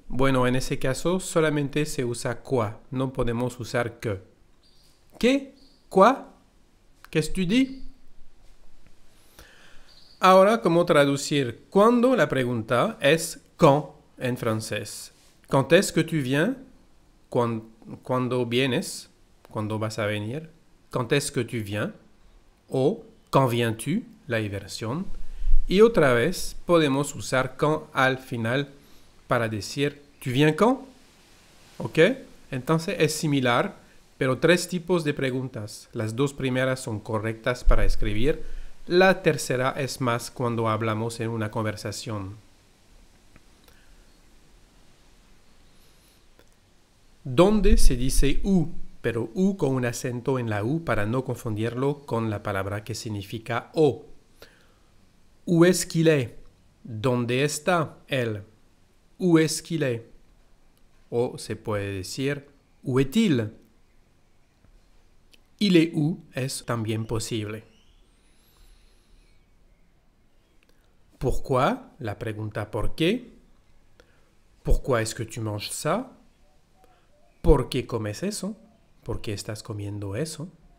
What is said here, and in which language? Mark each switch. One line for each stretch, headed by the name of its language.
Spanish: Bueno, en ese caso solamente se usa quoi. No podemos usar que. ¿Qué? ¿Quoi?
French: Qu'est-ce que tu dis?
Spanish: Ahora, ¿cómo traducir cuando? La pregunta es quand en francés.
French: Quand est-ce que tu viens?
Spanish: Cuando vienes? Cuando vas a venir?
French: Quand est-ce que tu viens? O quand viens-tu?
Spanish: La inversión. Y otra vez podemos usar quand al final para decir
French: ¿tu viens quand?
Spanish: ¿Ok? Entonces es similar, pero tres tipos de preguntas. Las dos primeras son correctas para escribir. La tercera es más cuando hablamos en una conversación. ¿Dónde se dice où? Pero où con un acento en la U para no confundirlo con la palabra que significa o.
French: Où est-ce qu'il est?
Spanish: ¿Dónde está él?
French: Où est-ce qu'il est?
Spanish: O se puede decir
French: où est-il? Il est où
Spanish: es también posible. Pourquoi? La pregunta ¿por qué?
French: Pourquoi est-ce que tu manges ça?
Spanish: ¿Por qué comes eso? ¿Por qué estás comiendo eso?